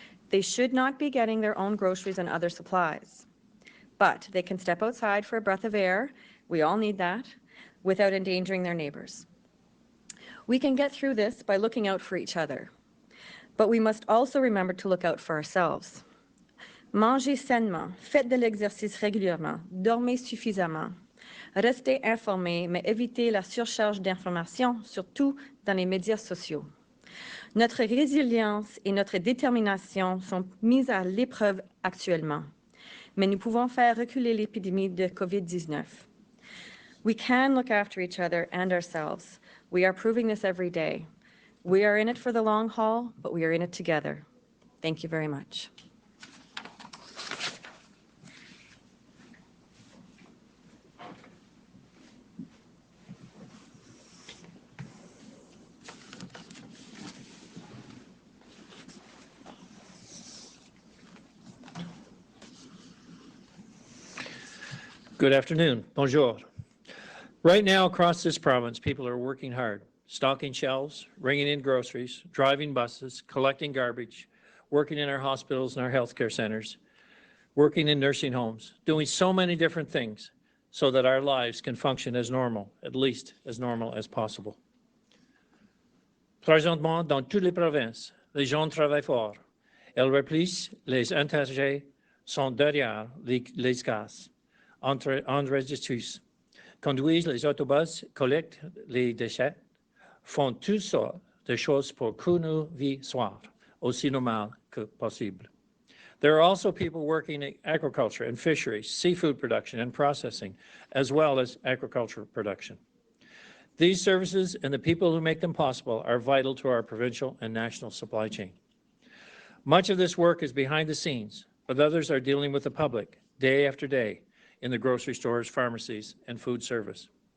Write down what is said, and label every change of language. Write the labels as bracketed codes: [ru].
[en] They should not be getting their own groceries and other supplies, but they can step outside for a breath of air, we all need that, without endangering their neighbors. We can get through this by looking out for each other, but we must also remember to look out for ourselves. [fr] Mangez sainement, faites de l'exercice régulièrement, dormez suffisamment. Restez informés, mais évitez la surcharge d'informations, surtout dans les médias sociaux. Notre résilience et notre détermination sont mises à l'épreuve actuellement, mais nous pouvons faire reculer l'épidémie de COVID-19. [en] We can look after each other and ourselves. We are proving this every day. We are in it for the long haul, but we are in it together. Thank you very much. Good afternoon. Bonjour. Right now across this province, people are working hard, stocking shelves, bringing in groceries, driving buses, collecting garbage, working in our hospitals and our healthcare centers, working in nursing homes, doing so many different things so that our lives can function as normal, at least as normal as possible. [fr] Présentement, dans toutes les provinces, les gens travaillent fort. Elles remplissent les intérêts, sont derrière les cases. Enregistrent, conduisent les autobus, collectent les déchets, font toutes sortes de choses pour que nos vies soient aussi normales que possible. [en] There are also people working in agriculture and fisheries, seafood production and processing, as well as agriculture production. These services and the people who make them possible are vital to our provincial and national supply chain. Much of this work is behind the scenes, but others are dealing with the public day after day in the grocery stores, pharmacies, and food service.